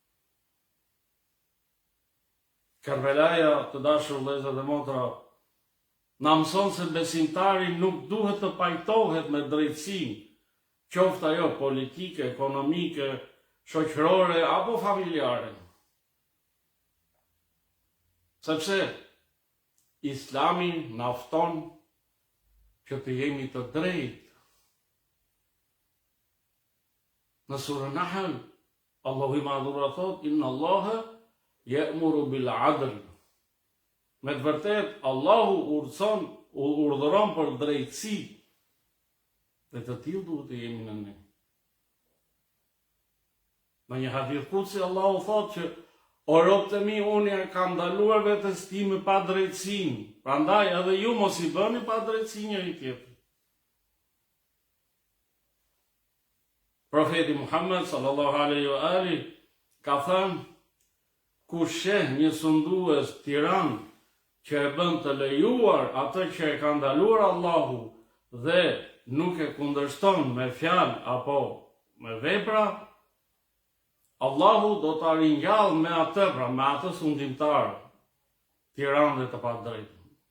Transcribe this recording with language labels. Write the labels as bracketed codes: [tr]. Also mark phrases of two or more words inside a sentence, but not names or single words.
[sq] Karbelaja, të dashur vëllezër dhe motra, na mëson se besimtari nuk duhet të pajtohet me drejtësinë, qoftë ajo politike, ekonomike, shoqërore apo familjare. Sepse Islami na fton që të jemi të drejtë. Në surën Nahl, Allahu i Madhur thot: [ar] "إن الله يأمر بالعدل." [sq] Me të vërtet, Allahu urdhëron për drejtësi, dhe të tillë duhet të jemi në ne. Në një hadith kutsi, Allahu thot që o robët e mi, unë ja kam ndaluar vetes time pa drejtësinë, prandaj edhe ju mos i bëni pa drejtësi njëri tjetrit. Profeti Muhammed [ar] صلى الله عليه وآله [sq] ka thënë: kush sheh një sundues tiran që e bën të lejuar atë që e ka ndaluar Allahu dhe nuk e kundërshton me fjalë apo me vepra, Allahu do ta ringjall me atë, pra me atë sundimtar, tiran dhe të padrejtë.